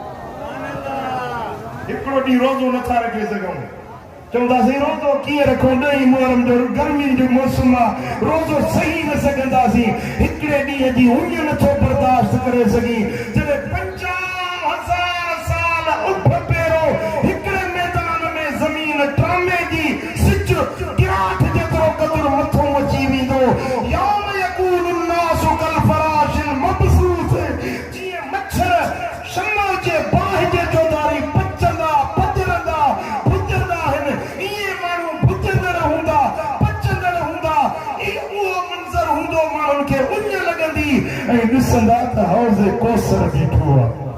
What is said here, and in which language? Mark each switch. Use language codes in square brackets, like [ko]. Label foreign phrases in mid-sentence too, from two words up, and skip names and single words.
[sd] हिकिड़ो ॾींहुं रोज़ो नथा रखी सघूं चवंदासीं रोज़ो कीअं रखो ॾहीं मुहरम जो गर्मी जो मौसम आहे रोज़ो सही न सघंदासीं हिकिड़े ॾींहं जी उञ नथो बर्दाश्त करे सघी जॾहिं 50,000 साल उभ पहिरो हिकिड़े मैदान में ज़मीन ट्रामे जी सिज गिराठ जेतिरो क़दुरु मथो अची वेंदो [ar] يوم يكون الناس كالفراش المبثوث [sd] जीअं मच्छर शम्मा जे बाहि जे जोदारी पचंदा पचरंदा भुजंदा आहिनि इहे माण्हू भुजंदड़ हूंदा पचंदड़ हूंदा उहो मंज़र हूंदो माण्हुनि खे उञ लॻंदी ऐं ॾिसंदा त हौज़े कौसर बीठो आहे